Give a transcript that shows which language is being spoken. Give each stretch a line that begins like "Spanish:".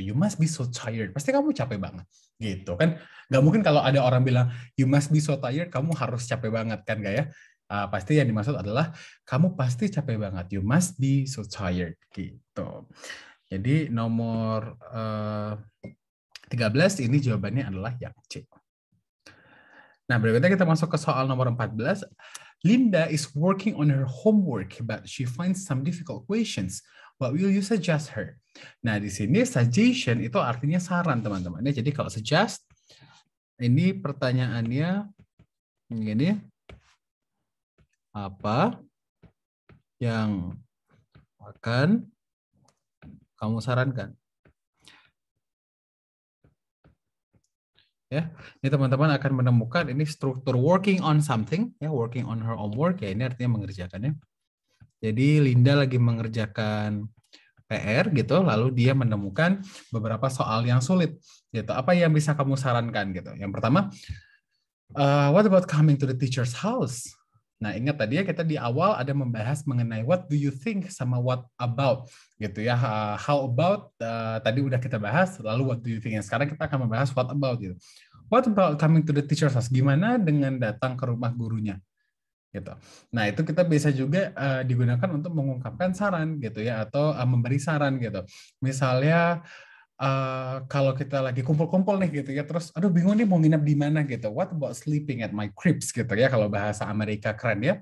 English: You must be so tired.
Indonesian: Pasti kamu capek banget gitu kan. Nggak mungkin kalau ada orang bilang
English: you must be so tired,
Indonesian: kamu harus capek banget kan gak ya? Pasti yang dimaksud adalah kamu pasti capek banget.
English: You must be so tired
Indonesian: gitu. Jadi nomor 13 ini jawabannya adalah yang C. Nah, berikutnya kita masuk ke soal nomor 14.
English: Linda is working on her homework, but she finds some difficult questions. What will you suggest her?
Indonesian: Nah, di sini suggestion itu artinya saran, teman-teman. Jadi kalau suggest, ini pertanyaannya gini, apa yang akan kamu sarankan? Ya, ini teman-teman akan menemukan ini struktur working on something, ya,
English: working on her homework,
Indonesian: ya ini artinya mengerjakannya. Jadi Linda lagi mengerjakan PR gitu, lalu dia menemukan beberapa soal yang sulit gitu. Apa yang bisa kamu sarankan gitu? Yang pertama,
English: what about coming to the teacher's house?
Indonesian: Nah, ingat tadi ya kita di awal ada membahas mengenai what do you think sama what about gitu ya. How about tadi udah kita bahas, lalu what do you think? Sekarang kita akan membahas what about gitu.
English: What about coming to the teacher's house?
Indonesian: Gimana dengan datang ke rumah gurunya? Gitu. Nah, itu kita bisa juga digunakan untuk mengungkapkan saran gitu ya atau memberi saran gitu. Misalnya kalau kita lagi kumpul-kumpul nih gitu ya, terus aduh bingung nih mau nginep di mana gitu.
English: What about sleeping at my cribs
Indonesian: gitu ya, kalau bahasa Amerika keren ya.